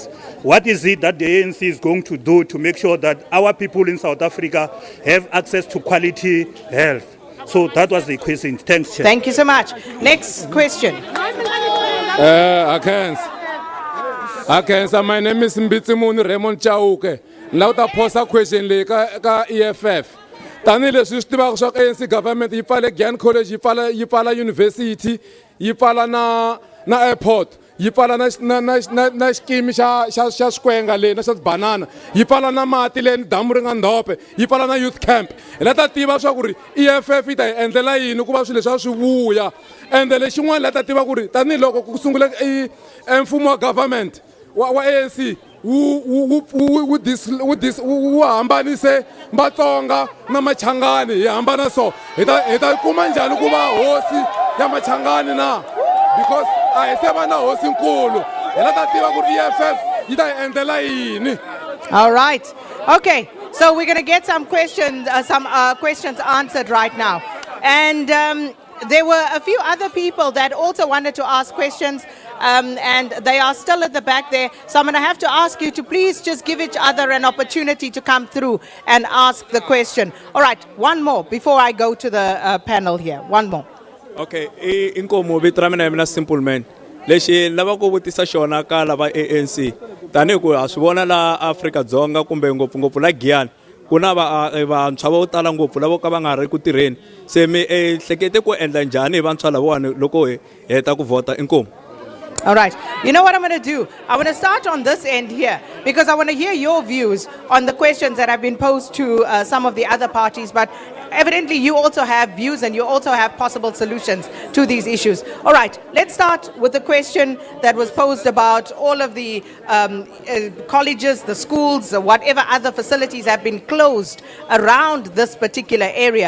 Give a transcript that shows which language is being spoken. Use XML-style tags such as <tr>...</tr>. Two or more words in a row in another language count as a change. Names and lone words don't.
<en>What is it that the ANC is going to do to make sure that our people in South Africa have access to quality health? So that was the question. Thanks, Chair. Thank you so much. Next question. I can. My name is Mbitsimuni Raymond Chauke. Now the posa question like EFF.</en> <ts>Tani le</ts> <en>system of ANC government. You follow Giyani College. You follow university. You follow na airport.</en> <ts>yi pfala na xikimi xa swikwenge le na xa banana yi pfala na mati le damu ri nga ndhope yi pfala na</ts> <en>youth camp</en> <ts>hi la ta tiva swa ku ri EFF yi ta hi endlela yini ku va swilo leswi swi vuya ende lexin'wana la ta tiva ku ri tanihiloko ku sungula mfumo wa government wa ANC wu hambanise Matsonga na Machangani hi hambana so hi ta kuma njhani ku va hosi ya Machangani na because I se va na hosi nkulu hi la ta tiva ku ri EFF yi ta hi endlela yini.</ts> <en>All right. Okay. So we're going to get some questions answered right now. And there were a few other people that also wanted to ask questions, and they are still at the back there. So I'm going to have to ask you to please just give each other an opportunity to come through and ask the question. All right, one more before I go to the panel here. One more.</en> <ts>Okay, inkomo vitra mina mina</ts> <en>simple man.</en> <ts>Lexi lava ku vutisa xona ka lava ANC. Tanihi ku ha swi vona la Afrika Dzonga kumbe ngopfungopfu la Giyani. Ku na vantshwa vo tala ngopfu lavo ka va nga ri ku tirheni. Se mi hlekete ku endla njhani hi vantshwa lavawani loko hi heta ku vota inkomo?</ts> <en>All right. You know what I'm going to do? I'm going to start on this end here because I want to hear your views on the questions that have been posed to some of the other parties. But evidently, you also have views and you also have possible solutions to these issues. All right. Let's start with the question that was posed about all of the colleges, the schools, whatever other facilities have been closed around this particular area.</en>